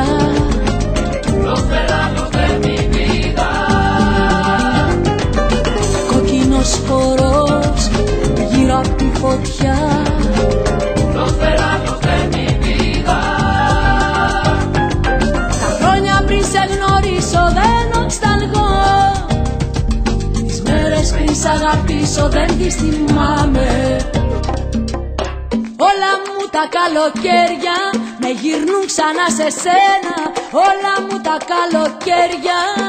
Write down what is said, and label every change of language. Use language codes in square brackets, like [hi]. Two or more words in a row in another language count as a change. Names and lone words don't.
[es] Los veranos de mi vida. [el] κόκκινος χορός γύρω απ' τη φωτιά, [es] Los veranos de mi vida. [el] τα χρόνια πριν σε γνωρίσω δεν νοσταλγώ, τις μέρες πριν σ' αγαπήσω δεν τις θυμάμαι. Όλα μου τα καλοκαίρια με γυρνούν ξανά σε σένα, όλα μου τα καλοκαίρια.